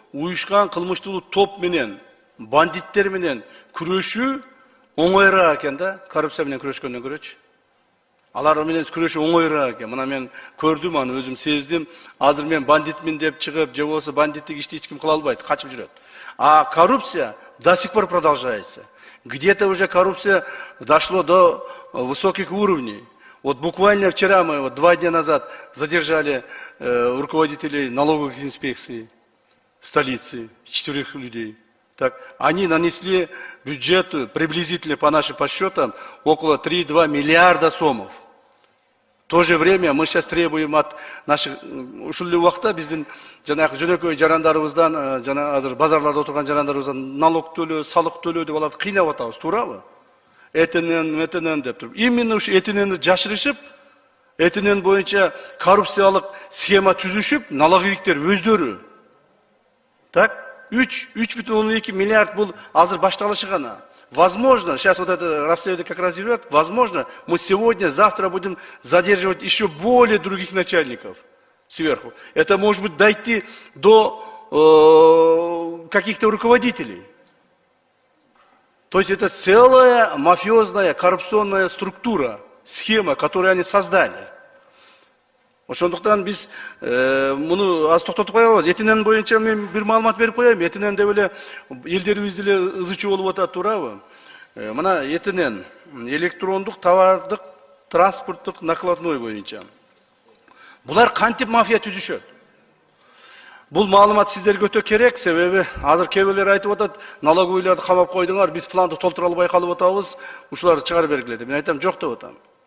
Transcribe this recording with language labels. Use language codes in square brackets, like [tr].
[ky] уюшкан кылмыштуу топ менен, бандиттер менен күрөшүү оңоюраак экен да, коррупция менен күрөшкөндөн көрөчү. Алар менен күрөшүү оңоюраак экен. Мына мен көрдүм, аны өзүм сездим. Азыр мен бандитмин деп чыгып, же болбосо бандиттик ишти эч ким кыла албайт, качып жүрөт. [ru] А коррупция до сих пор продолжается. Где-то уже коррупция дошло до высоких уровней. Вот буквально вчера мы, вот 2 дня назад, задержали руководителей налоговых инспекций столицы, 4 людей. Так, они нанесли бюджету приблизительно по нашим подсчетам около 3,2 миллиарда сомов. В то же время мы сейчас требуем от наших [ky] ушул убакта биздин жанагы жөнөкөй жарандарыбыздан, жана азыр базарларда отурган жарандарыбыздан налог төлөө, салык төлөө деп аларды кыйнап атабыз, туурабы? Этенен деп туруп. Именно ушу этененди жашырышып, этенен боюнча коррупциялык схема түзүшүп, налоговиктер өздөрү. Так, 3,2 миллиард бул азыр башталышы гана. [ru] Возможно, сейчас вот это расследование как раз идет, возможно, мы сегодня, завтра будем задерживать еще более других начальников сверху. Это может быть дойти до каких-то руководителей. То есть это целая мафиозная, коррупционная структура, схема, которую они создали. [ky] Ошондуктан биз муну аз токтотуп кое алабыз. Этинен боюнча мен бир маалымат берип коеюн. Этинен деп эле элдерибиз деле ызы чуу болуп атат, туурабы? Мына этинен электрондук товардык транспорттук накладной боюнча. Булар кантип мафия түзүшөт? Бул маалымат сиздерге өтө керек, себеби азыр кээ бирлер айтып атат, налоговыйларды камап койдуңар, биз планды толтура албай калып атабыз, ушуларды чыгарып бергиле деп. Мен айтам, жок деп атам.